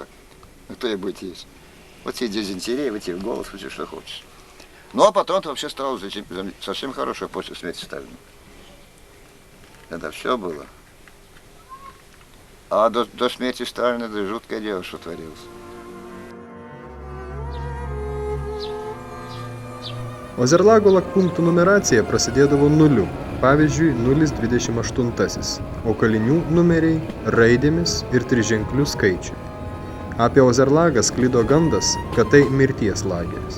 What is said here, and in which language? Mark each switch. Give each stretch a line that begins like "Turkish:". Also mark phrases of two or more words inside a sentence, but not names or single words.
Russian: Ну, кто ее будет есть? Вот тебе дизентерия, вот тебе голос, вот что хочешь. Ну, а потом это вообще стало совсем хорошо после смерти Сталина. Это все было. А до смерти Сталина это жуткое дело, что творилось.
Lithuanian: Ozerlago lakpunktų numeracija prasidėdavo nuliu, pavyzdžiui 028, o kalinių numeriai raidėmis ir triženklių skaičių. Apie Ozerlagą sklido gandas, kad tai mirties lageris.